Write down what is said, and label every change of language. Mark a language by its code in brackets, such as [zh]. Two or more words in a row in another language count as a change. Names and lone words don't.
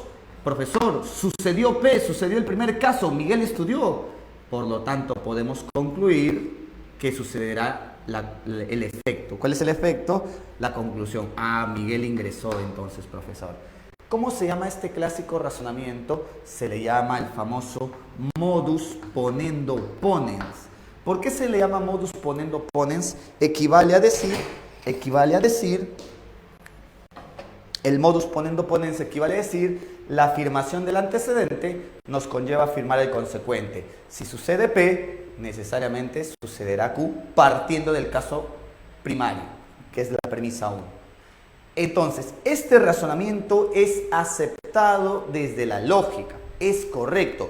[es] Profesor, sucedió P, sucedió el primer caso, Miguel estudió. Por lo tanto, podemos concluir que sucederá el efecto. ¿Cuál es el efecto? La conclusión. Ah, Miguel ingresó entonces, profesor. ¿Cómo se llama este clásico razonamiento? Se le llama el famoso [la] modus ponendo ponens. [es] ¿Por qué se le llama [la] modus ponendo ponens? [es] Equivale a decir, el [la] modus ponendo ponens [es] equivale a decir, la afirmación del antecedente nos conlleva a afirmar el consecuente. Si sucede P, necesariamente sucederá Q, partiendo del caso primario, que es la premisa 1. Entonces, este razonamiento es aceptado desde la lógica, es correcto.